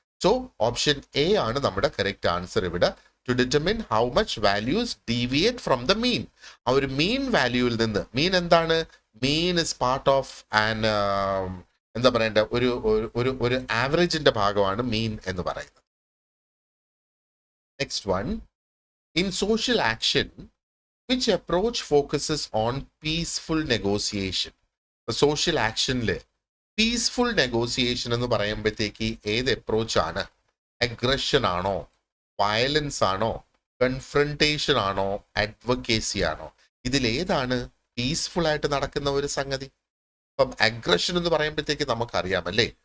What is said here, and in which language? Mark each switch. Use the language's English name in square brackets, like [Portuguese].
[Malayalam] So option A ആണ് നമ്മുടെ correct answer ഇവിടെ. [English] To determine how much values deviate from the mean. [Malayalam] ആ ഒരു മീൻ വാല്യൂവിൽ നിന്ന്, മീൻ എന്താണ്? [English] mean is part of an [Malayalam] എന്താ പറയണ്ട, ഒരു ആവറേജിന്റെ ഭാഗമാണ് മീൻ എന്ന് പറയുന്നത്. [English] Next one, in social action, which approach focuses on peaceful negotiation? [Malayalam] Social ആക്ഷനില് peaceful negotiation എന്ന് പറയുമ്പോഴത്തേക്ക് ഏത് അപ്രോച്ച് ആണ്? അഗ്രഷൻ ആണോ, വയലൻസ് ആണോ, കൺഫ്രണ്ടേഷൻ ആണോ, അഡ്വക്കേസി ആണോ? ഇതിലേതാണ് പീസ്ഫുൾ ആയിട്ട് നടക്കുന്ന ഒരു സംഗതി? ഇപ്പം അഗ്രഷൻ എന്ന് പറയുമ്പോഴത്തേക്ക് നമുക്കറിയാം, അല്ലേ?